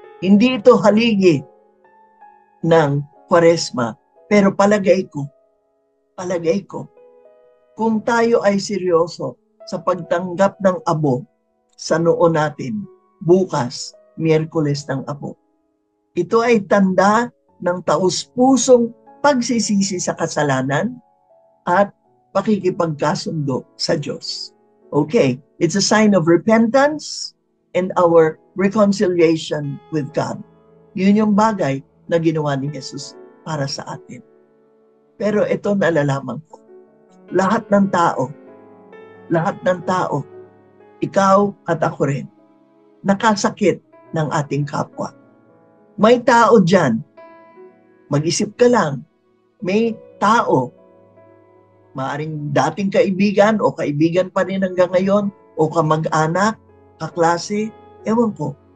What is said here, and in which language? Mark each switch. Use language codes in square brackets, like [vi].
[tl] Hindi ito haligi ng Kwaresma, pero palagay ko, kung tayo ay seryoso sa pagtanggap ng abo sa noo natin, bukas, Miyerkules ng Abo, ito ay tanda ng taus-pusong pagsisisi sa kasalanan at pakikipagkasundo sa Diyos. [en] Okay, it's a sign of repentance and our reconciliation with God. [tl] Yun yung bagay na ginawa ni Jesus para sa atin. Pero ito nalalaman ko, lahat ng tao, ikaw at ako rin, nakasakit ng ating kapwa. May tao dyan, mag-isip ka lang, may tao, maaring dating kaibigan o kaibigan pa rin hanggang ngayon, o kamag-anak, kaklase, ewan ko.